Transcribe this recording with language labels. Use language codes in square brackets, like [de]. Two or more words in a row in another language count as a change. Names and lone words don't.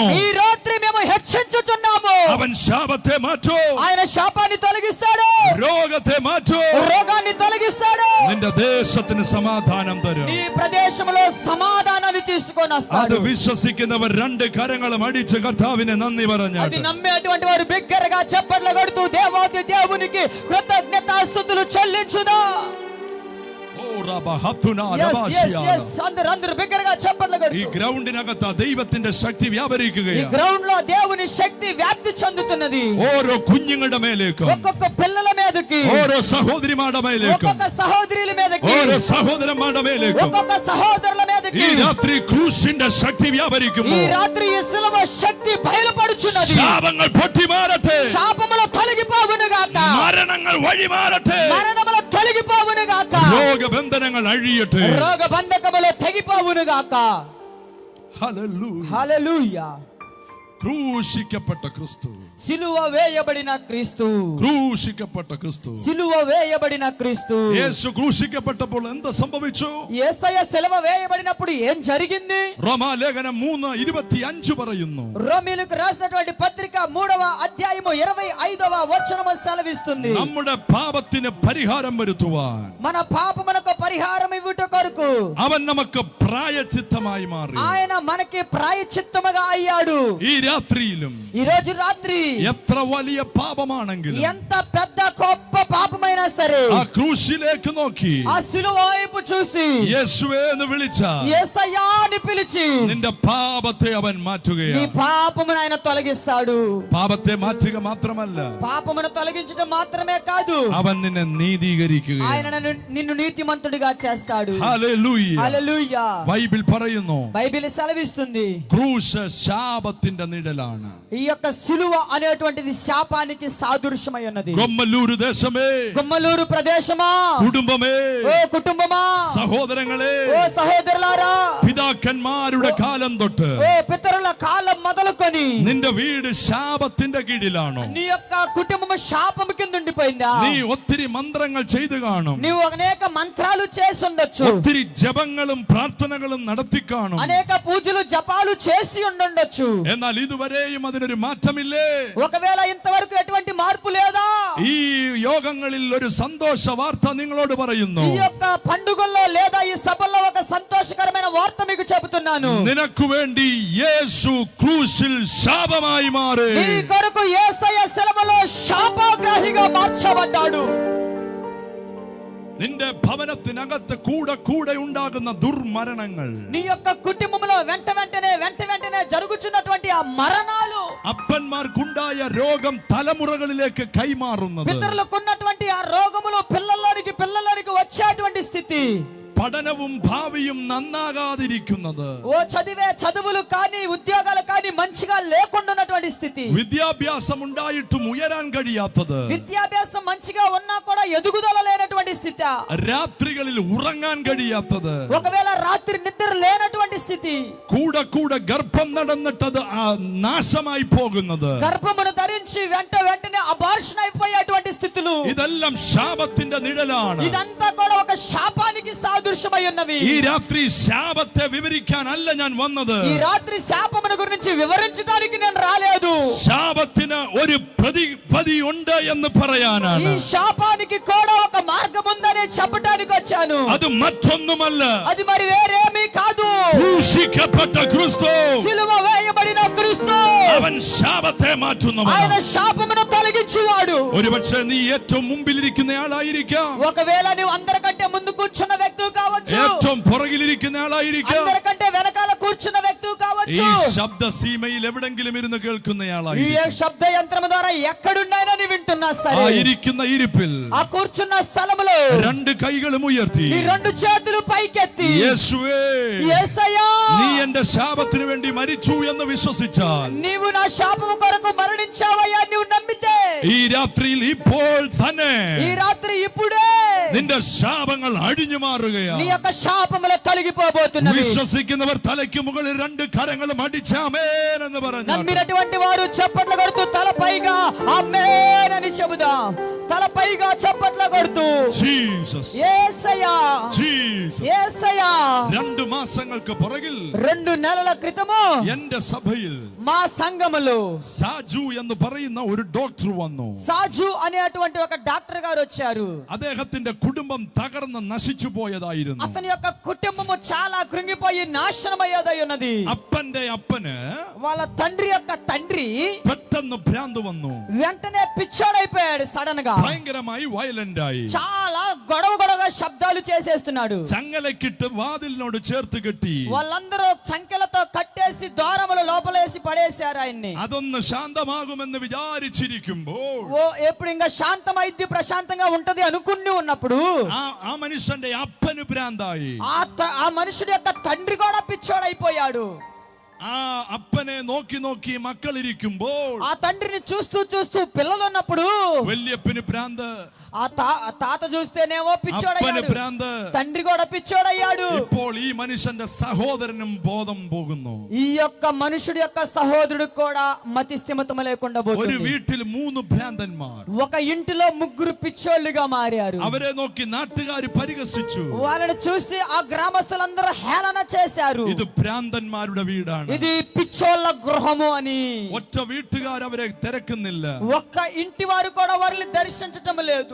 [te] ఈ రాత్రి మేము హెచ్చించుచున్నాము. [ml] അവൻ ശാപത്തെ മാറ്റൂ, [te] ఆయన శాపాన్ని తొలగిస్తాడు, [ml] രോഗത്തെ മാറ്റൂ, [te] రోగాన్ని తొలగిస్తాడు, [ml] നിന്റെ ദേശത്തിന് സമാധാനം തരും. [te] ఈ ప్రదేశంలో సమాధానాన్ని తీసుకొని [ml] അത് [te] వస్తాడు. [ml] വിശ്വസിക്കുന്നവർ രണ്ട് കരങ്ങളും അടിച്ച് കർത്താവിനെ നന്ദി [te] అది [ml] പറഞ്ഞു. [te] నమ్మేటువంటి వారు బిగ్గరగా చప్పట్లు కొడుతూ దేవాది దేవునికి కృతజ్ఞతాస్తుతులు చెల్లించుదా. అందరూ బిగ్గరగా చప్పట్లు [ml] ഈ [te] కొడుతూ [ml] ഗ്രൗണ്ടിനകത്ത് ദൈവത്തിന്റെ ശക്തി [te] ఈ [ml] വ്യാപരിക്കുകയാണ്. [te] గ్రౌండ్ లో దేవుని శక్తి వ్యాప్తి చెందుతున్నది. [ml] ഓരോ കുഞ്ഞുങ്ങളുടെ മേലേക്കും, [te] ఒక్కొక్క పిల్లల మీదకి, [ml] ഓരോ സഹോദരിമാരുടെ മേലേക്കും, [te] ఒక్కొక్క సహోదరుల మీదకి, [ml] ഓരോ സഹോദരന്മാരുടെ മേലേക്കും [te] ఒక్కొక్క సహోదరుల మీదకి [ml] ഈ രാത്രി ക്രൂശിന്റെ ശക്തി വ്യാപരിക്കുമോ? [te] ఈ రాత్రి ఈ సిలువ శక్తి బయలుపడుచున్నది. [ml] ശാപങ്ങൾ പൊട്ടിമാറട്ടെ, [te] శాపములు తొలగిపోవును గాక, [ml] മരണങ്ങൾ വഴിമാറട്ടെ, [te] మరణములు తొలగిపోవును గాక, [ml] രോഗബന്ധനങ്ങൾ അഴിയട്ടെ. [te] రోగ బంధకములు తెగిపోవును గాక. [ml] ഹല്ലേലൂയ. [te] హల్లెలూయా. [ml] ക്രൂശിക്കപ്പെട്ട ക്രിസ്തു [te] సిలువ వేయబడిన క్రీస్తు. [ml] ക്രൂശിക്കപ്പെട്ട ക്രിസ്തു. [te] సిలువ వేయబడిన క్రీస్తు. [ml] యేసు ക്രൂശിക്കപ്പെട്ടപ്പോൾ എന്ത് സംഭവിച്ചു? [te] యేసయ్య సిలువ వేయబడినప్పుడు ఏం జరిగింది? [ml] റോമാലേഖനം 3:25 പറയുന്നു. [te] రోమీయులకు రాసినటువంటి పత్రిక 3వ అధ్యాయము 25వ వచనము సెలవిస్తుంది. [ml] നമ്മുടെ പാപത്തിന് പരിഹാരം വരുത്തുവാൻ, [te] మన పాపమునకు పరిహారం ఇవ్వుట కొరకు [ml] അവൻ നമുക്ക് പ്രായച്ചിത്തമായി മാറി. [te] ఆయన మనకి ప్రాయశ్చిత్తముగా అయ్యాడు. [ml] ഈ രാത്രിയിലും [te] ఈ రోజు రాత్రి [ml] എത്ര വലിയ പാപമാണെങ്കിലും [te] ఎంత పెద్ద గొప్ప పాపమైనా సరే [ml] ആ ക്രൂശിലേക്ക് നോക്കി [te] ఆ సిలువ వైపు చూసి [ml] യേശുവേ എന്ന് വിളിച്ചാൽ [te] యేసయ్యా అని పిలిచి [ml] നിന്റെ പാപത്തെ അവൻ [te] నీ [ml] മാറ്റുകയാണ്. [te] పాపమును ఆయన తొలగిస్తాడు. [ml] പാപത്തെ മാറ്റുക മാത്രമല്ല, [te] పాపమును తొలగించడం మాత్రమే కాదు, [ml] അവൻ നിന്നെ നീതീകരിക്കുകയാണ്. [te] ఆయన నిన్ను నీతిమంతుడిగా చేస్తాడు. [ml] ഹല്ലേലൂയ. [te] హల్లెలూయా. [ml] ബൈബിൾ പറയുന്നു, [te] బైబిల్ సెలవిస్తుంది [ml] ക്രൂശ് ശാപത്തിന്റെ നിഴലാണ്. [te] ఈ యొక్క సిలువ అనేటువంటిది శాపానికి సాదృశ్యమై ఉన్నది. [ml] കൊമ്മല്ലൂർ ദേശമേ, [te] గుమ్మలూరు ప్రదేశమా, [ml] കുടുംബമേ, [te] ఓ కుటుంబమా, [ml] സഹോദരങ്ങളെ, [te] ఓ సహోదరులారా, [ml] പിതാക്കന്മാരുടെ കാലം തൊട്ട് [te] ఓ పితరుల కాలం మొదలుకొని [ml] നിന്റെ വീട് ശാപത്തിന്റെ കീഴിലാണോ? [te] నీ యొక్క కుటుంబం శాపము కింద ఉండిపోయిందా? [ml] നീ ഒത്തിരി മന്ത്രങ്ങൾ ചെയ്തു കാണും, [te] నీవు అనేక మంత్రాలు చేసి ఉండొచ్చు, [ml] ഒത്തിരി ജപങ്ങളും പ്രാർത്ഥനകളും നടത്തി കാണും. [te] అనేక పూజలు జపాలు చేసి ఉండొచ్చు. [ml] എന്നാൽ ഇതുവരെയും അതിനൊരു മാറ്റമില്ലേ? [te] ఒకవేళ ఇంతవరకు ఎటువంటి మార్పు లేదా? [ml] ഈ യോഗങ്ങളിൽ ഒരു സന്തോഷ വാർത്ത നിങ്ങളോട് പറയുന്നു. [te] ఈ యొక్క పండుగల్లో లేదా ఈ సభల్లో ఒక సంతోషకరమైన వార్త మీకు చెబుతున్నాను. [ml] നിനക്ക് വേണ്ടി യേശു ക്രൂശിൽ ശാപമായി മാറി. [te] నీ కొరకు యేసయ్య సిలువలో శాపగ్రాహిగా మార్చబడ్డాడు. [ml] നിന്റെ ഭവനത്തിനകത്ത് കൂടെ കൂടെ ഉണ്ടാകുന്ന ദുർമരണങ്ങൾ, [te] నీ యొక్క కుటుంబంలో వెంట వెంటనే జరుగుతున్నటువంటి ఆ మరణాలు, [ml] അപ്പന്മാർക്കുണ്ടായ രോഗം തലമുറകളിലേക്ക് കൈമാറുന്നത്, [te] పితరులకున్నటువంటి ఆ రోగములు పిల్లలకి వచ్చేటువంటి స్థితి, [ml] പഠനവും ഭാവിയും നന്നാകാതിരിക്കുന്നത്, [te] ఓ చదువులు కానీ ఉద్యోగాలు కానీ మంచిగా లేకుండా ఉన్నటువంటి స్థితి, [ml] വിദ്യാഭ്യാസം ഉണ്ടായിട്ടും ഉയരാൻ കഴിയാത്തത്, [te] విద్యాభ్యాసం మంచిగా ఉన్నా కూడా ఎదుగుదల లేనటువంటి స్థితి, [ml] രാത്രികളിൽ ഉറങ്ങാൻ കഴിയാത്തത്, [te] ఒకవేళ రాత్రి నిద్ర లేనటువంటి స్థితి, [ml] കൂടെ കൂടെ ഗർഭം നടന്നിട്ടത് നാശമായി പോകുന്നത്, [te] గర్భమును ధరించి వెంటనే అబార్షన్ అయిపోయేటువంటి స్థితులు, [ml] ഇതെല്ലാം ശാപത്തിന്റെ നിഴലാണ്. [te] ఇదంతా కూడా ఒక శాపానికి సాదృశ్యమై ఉన్నవి. [ml] ഈ രാത്രി ശാപത്തെ വിവരിക്കാനല്ല ഞാൻ വന്നത്. [te] ఈ రాత్రి శాపమును గురించి వివరించడానికి నేను రాలేదు. [ml] ശാപത്തിന് ഒരു പ്രതിപതി ഉണ്ട് എന്ന് പറയാനാണ്. [te] ఈ శాపానికి కూడా ఒక మార్గం ఉందని చెప్పడానికి వచ్చాను. [ml] അത് മറ്റൊന്നുമല്ല, [te] అది మరి వేరేమీ కాదు. [ml] ക്രൂശിക്കപ്പെട്ട ക്രിസ്തു, [te] సిలువ వేయబడిన క్రీస్తు, [ml] അവൻ ശാപത്തെ [te] ఆయన [ml] മാറ്റുന്നവനാണ്. [te] శాపమును తొలగించువాడు. [ml] ഒരുപക്ഷെ നീ ഏറ്റവും മുമ്പിലിരിക്കുന്ന ആളായിരിക്കാം, [te] ఒకవేళ నువ్వు అందరికంటే ముందు కూర్చున్న వ్యక్తి కావచ్చు, [ml] ഏറ്റവും പുറകിലിരിക്കുന്ന ആളായിരിക്കാം, [te] అందరికంటే వెనకాల కూర్చున్న వ్యక్తి [ml] ഈ [te] కావచ్చు, [ml] ശബ്ദ സീമയിൽ എവിടെങ്കിലും ഇരുന്ന് [te] ఈ [ml] കേൾക്കുന്നയാളായിരിക്കും. [te] శబ్ద యంత్రం ద్వారా ఎక్కడున్నాయని వింటున్నా [ml] ആ [te] సరే, [ml] ഇരിക്കുന്ന ഇരിപ്പിൽ [te] ఆ కూర్చున్న స్థలములో [ml] രണ്ട് കൈകളും ഉയർത്തി, [te] ఈ రెండు చేతులు పైకెత్తి, [ml] യേശുവേ, [te] యేసయ్యా, [ml] നീ എന്റെ ശാപത്തിന് വേണ്ടി മരിച്ചു എന്ന് വിശ്വസിച്ചാൽ, [te] నీవు నా శాపము కొరకు మరణించావయ్యా నువ్వు నమ్మితే, [ml] ഈ രാത്രിയിൽ ഇപ്പോൾ തന്നെ [te] ఈ రాత్రి ఇప్పుడే [ml] നിന്റെ ശാപങ്ങൾ അഴിഞ്ഞു [te] నీ [ml] മാറുകയാണ്. [te] యొక్క శాపములు తొలగిపోబోతున్నవి. [ml] വിശ്വസിക്കുന്നവർ തലയ്ക്ക് മുകളിൽ രണ്ട് കരങ്ങളും അടിച്ചാമേൻ എന്ന് പറഞ്ഞു. [te] నమ్మినటువంటి వారు చప్పట్లు కొడుతూ తల పైగా ఆమేన్ అని చెబుదాం. తల పైగా చప్పట్లు కొడుతూ [ml] ജീസസ്, [te] యేసయ్యా, [ml] ജീസസ്. [te] యేసయ్యా. [ml] 2 മാസങ്ങൾക്ക് പുറകിൽ [te] 2 నెలల క్రితము [ml] എന്റെ സഭയിൽ [te] మా సంఘములో [ml] സാജു എന്ന് പറയുന്ന ഒരു ഡോക്ടർ വന്നു. [te] సాజు అనేటువంటి ఒక డాక్టర్ గారు వచ్చారు. [ml] അദ്ദേഹത്തിന്റെ കുടുംബം തകർന്ന് നശിച്ചു പോയതായിരുന്നു. [te] అతని యొక్క కుటుంబము చాలా కృంగిపోయి నాశనమయ్యేదై ఉన్నది. [ml] അപ്പന്റെ അപ്പന് [te] వాళ్ళ తండ్రి యొక్క తండ్రి [ml] പെട്ടെന്ന് ഭ്രാന്ത് വന്നു. [te] వెంటనే పిచ్చోడైపోయాడు. సడన్ గా [ml] ഭയങ്കരമായി വയലന്റ് ആയി. [te] చాలా గొడవగా శబ్దాలు చేసేస్తున్నాడు. [ml] ചങ്ങലക്കിട്ട് വാതിലിനോട് ചേർത്ത് കെട്ടി [te] వాళ్ళందరూ సంఖ్యలతో కట్టేసి ద్వారముల లోపలేసి పడేశారు ఆయన్ని. [ml] അതൊന്ന് ശാന്തമാകുമെന്ന് വിചാരിച്ചിരിക്കുമ്പോൾ [te] ఓ ఎప్పుడు ఇంకా శాంతమైద్ది ప్రశాంతంగా ఉంటది అనుకుని ఉన్నప్పుడు [ml] ആ മനുഷ്യന്റെ അപ്പന് ഭ്രാന്തായി. [te] ఆ మనుషుడి యొక్క తండ్రి కూడా పిచ్చోడైపోయాడు. [ml] ആ അപ്പനെ നോക്കി നോക്കി മക്കളിരിക്കുമ്പോൾ [te] ఆ తండ్రిని చూస్తూ చూస్తూ పిల్లలు ఉన్నప్పుడు [ml] വല്യപ്പന് ഭ്രാന്ത്, [te] ఆ తాత చూస్తేనేమో [ml] അപ്പന് [te] పిచ్చోడయ్యాడు, [ml] ഭ്രാന്ത്. [te] తండ్రి కూడా పిచ్చోడయ్యాడు. [ml] ഇപ്പോൾ ఈ మనుషന്റെ సహోదരനും బోధం പോകുന്നു. [te] ఈ యొక్క మనుషుడి యొక్క సహోదరుడికి కూడా మతి స్థిమితం లేకుండా [ml] ഒരു [te] పోతుంది. [ml] വീട്ടിൽ 3 ഭ്രാന്തന്മാർ. [te] ఒక ఇంటిలో 3 పిచ్చోళ్ళుగా మారారు. [ml] അവരെ നോക്കി നാട്ടുകാര് പരിഹസിച്ചു. [te] వాళ్ళని చూసి ఆ గ్రామస్తులందరూ హేళన చేశారు. [ml] ഇത് ഭ്രാന്തന്മാരുടെ വീടാണ്. [te] ఇది పిచ్చోళ్ళ గృహము అని. [ml] ഒറ്റ വീട്ടുകാർ അവരെ തിരക്കുന്നില്ല. [te] ఒక్క ఇంటి వారు కూడా వారిని దర్శించటం లేదు.